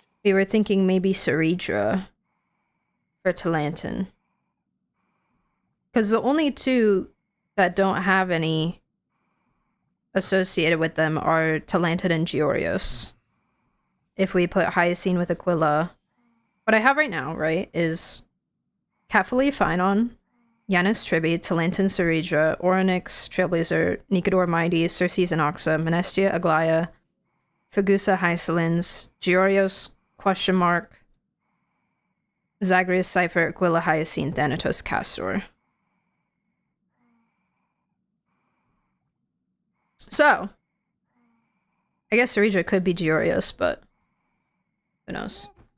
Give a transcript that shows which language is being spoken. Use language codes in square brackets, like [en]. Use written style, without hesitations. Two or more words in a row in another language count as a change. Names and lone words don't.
[en] we were thinking maybe Ceridra for Talantin. Because the only two that don't have any associated with them are Talantin and Georios. If we put Hyacine with Aquila. What I have right now, right, is Cathali Phynon, Yanis Tribi, Talantin Ceridra, Orynyx, Trailblazer, Nikador Mighty, Circes Anaxa, Menestia Aglaya, Fagusa Hyacilins, Georios, question mark, Zagreus Cypher, Aquila Hyacine, Thanatos Castor. So, I guess Ceridra could be Georios, but who knows?